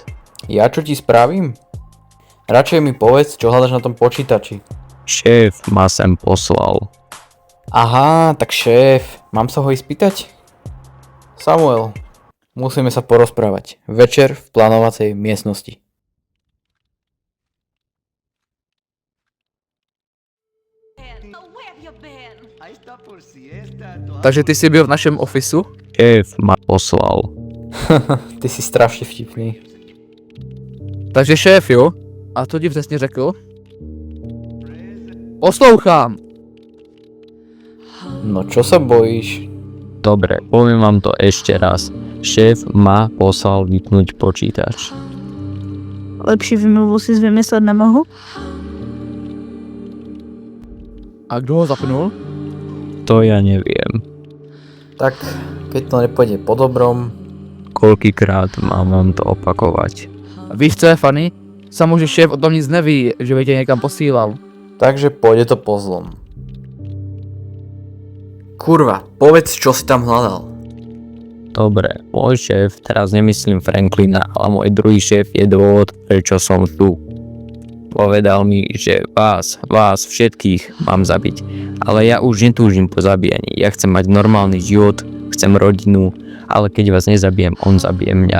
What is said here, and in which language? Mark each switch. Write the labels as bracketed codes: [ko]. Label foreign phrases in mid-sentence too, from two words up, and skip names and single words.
[sk] Ja čo ti spravím? Radšej mi povedz, čo hľadaš na tom počítači. Šéf ma sem poslal. Aha, tak šéf, mám sa ho ísť pýtať? Samuel, musíme sa porozprávať. Večer v plánovacej miestnosti. [cs] Takže ty jsi byl v našem ofisu? [sk] Šéf ma poslal. Ty si strašne vtipný. [cs] Takže šéf, jo? A co ti přesně řekl? Poslouchám! [sk] No čo sa bojíš? Dobre, poviem vám to ešte raz. Šéf ma poslal vypnúť počítač. [cs] Lepší vymluvu si vymyslet nemohu? A kdo ho zapnul? [sk] To ja neviem. Tak, keď to nepôjde po dobrom... Koľkýkrát mám vám to opakovať? [cs] A víš, co je funny? Samo, že šéf o tom nic neví, že by tě někam posílal. [sk] Takže pôjde to po zlom. Kurva, povedz, čo si tam hľadal. Dobre, môj šéf, teraz nemyslím Franklina, ale môj druhý šéf je dôvod, prečo som tu. Povedal mi, že vás všetkých mám zabiť, ale ja už netúžim po zabíjaní, ja chcem mať normálny život, chcem rodinu, ale keď vás nezabijem, on zabije mňa.